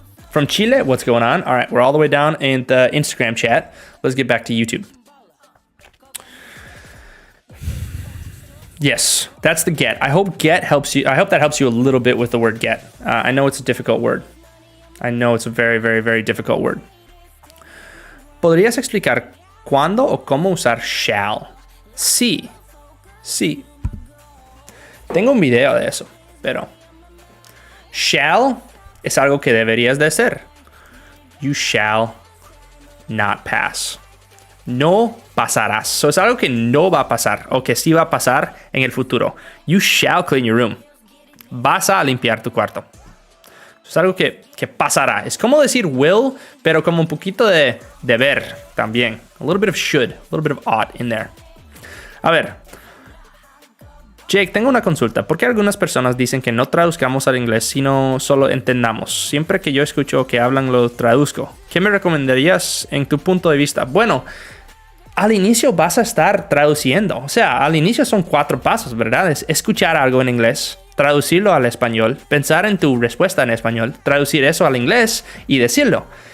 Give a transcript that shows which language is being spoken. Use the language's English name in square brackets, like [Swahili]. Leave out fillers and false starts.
[English] From Chile, what's going on? All right, we're all the way down in the Instagram chat. Let's get back to YouTube. Yes, that's the get. I hope get helps you. I hope that helps you a little bit with the word get. I know it's a difficult word. I know it's a very, very, very difficult word. [Spanish] ¿Podrías explicar cuándo o cómo usar shall? Sí. Sí. Tengo un video de eso, pero shall es algo que deberías de hacer. [English] You shall not pass. [Spanish] No pasarás. So es algo que no va a pasar o que sí va a pasar en el futuro. [English] You shall clean your room. [Spanish] Vas a limpiar tu cuarto. Es algo que pasará. Es como decir will, pero como un poquito de deber también. [English] A little bit of should, a little bit of ought in there. [Spanish] A ver. Jake, tengo una consulta. ¿Por qué algunas personas dicen que no traduzcamos al inglés, sino solo entendamos? Siempre que yo escucho que hablan, lo traduzco. ¿Qué me recomendarías en tu punto de vista? Bueno, al inicio vas a estar traduciendo. O sea, al inicio son 4 pasos, ¿verdad? Es escuchar algo en inglés, traducirlo al español, pensar en tu respuesta en español, traducir eso al inglés y decirlo.